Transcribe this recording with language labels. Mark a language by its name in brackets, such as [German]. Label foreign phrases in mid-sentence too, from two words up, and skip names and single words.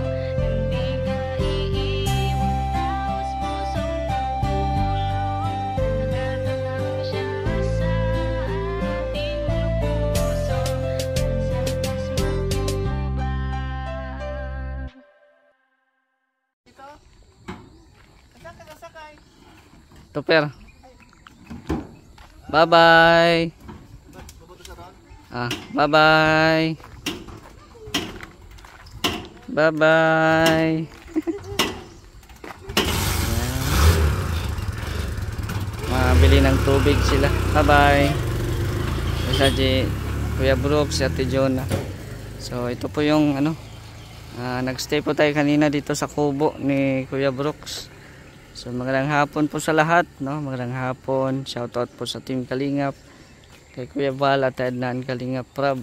[Filipino] Hindi ka iiwan, taos pusong pagtulong. Nagkatatak na siya sa ating mga puso. Bal Santos matubang. [English] Tupper. Bye-bye. Bye-bye. Bye-bye. Mabili ng tubig sila. Bye-bye. [Filipino] Saji, Kuya Brooks, Ate Jonah. So ito po yung nagstay po tayo kanina dito sa kubo ni Kuya Brooks. So magandang hapon po sa lahat, no? Magandang hapon. Shoutout po sa Team Kalingap, kay Kuya Bal at Ednan Kalingap Prab.